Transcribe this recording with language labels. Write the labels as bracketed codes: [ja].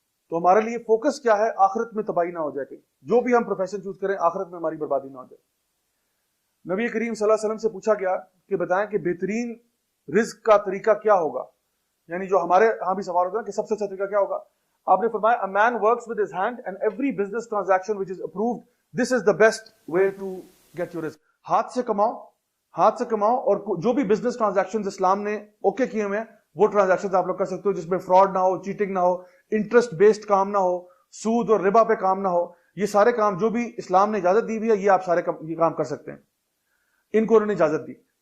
[ur] تو ہمارے لیے فوکس کیا ہے, آخرت میں تباہی نہ ہو جائے, کہیں جو بھی ہم پروفیشن چوز کریں آخرت میں ہماری بربادی نہ ہو جائے. نبی کریم صلی اللہ علیہ وسلم سے پوچھا گیا کہ بتائیں کہ بہترین رزق کا طریقہ کیا ہوگا, یعنی جو ہمارے ہاں بھی سوال ہوتا ہے کہ سب سے اچھا طریقہ کیا ہوگا. آپ نے فرمایا [en] a man works with his hand and every business transaction which is approved, this is the best way to get your risk. [ur] ہاتھ سے کماؤ اور جو بھی بزنس ٹرانزیکشن اسلام نے اوکے کیے ہوئے ہیں وہ ٹرانزیکشن آپ لوگ کر سکتے ہو جس میں فراڈ نہ ہو, چیٹنگ نہ ہو, انٹرسٹ بیسڈ کام نہ ہو, سود اور ربا پہ کام نہ ہو. یہ سارے کام جو بھی اسلام نے اجازت دی ہوئی ہے یہ آپ سارے یہ کام کر سکتے ہیں. ان کو انہوں نے اجازت دی.